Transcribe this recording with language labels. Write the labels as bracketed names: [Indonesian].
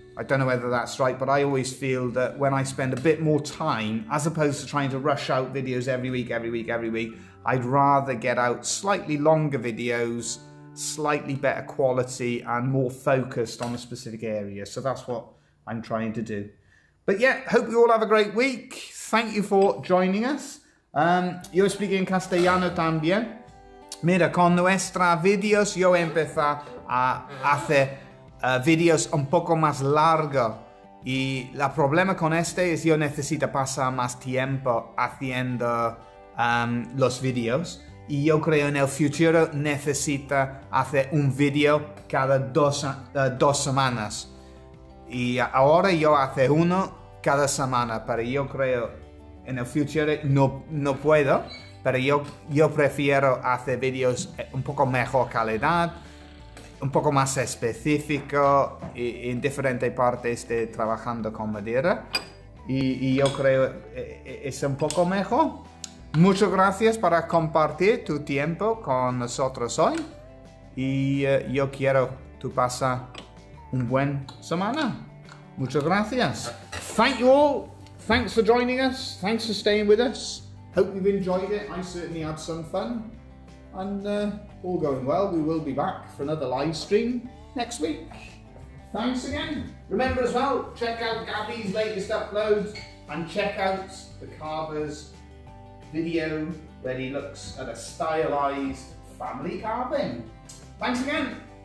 [English] I don't know whether that's right, but I always feel that when I spend a bit more time, as opposed to trying to rush out videos every week, I'd rather get out slightly longer videos, slightly better quality and more focused on a specific area. So that's what I'm trying to do. But yeah, hope you all have a great week. Thank you for joining us. [Spanish] Yo expliqué en castellano también. Mira, con nuestros videos yo empecé a hacer videos un poco más largos y el problema con este es yo necesito pasar más tiempo haciendo los videos y yo creo en el futuro necesito hacer un video cada 2 semanas y ahora yo hace uno cada semana, pero yo creo en el futuro no puedo, pero yo prefiero hacer videos un poco mejor calidad, un poco más específico en diferentes partes de trabajando con madera y yo creo es un poco mejor. Muchas gracias por compartir tu tiempo con nosotros hoy y yo quiero que tú pases un buen semana. Muchas gracias. [English] Thank you all. Thanks for joining us. Thanks for staying with us. Hope you've enjoyed it. I certainly had some fun. And all going well, we will be back for another live stream next week. Thanks again. Remember as well, check out Gabby's latest uploads and check out the Carver's video where he looks at a stylized family carving. Thanks again.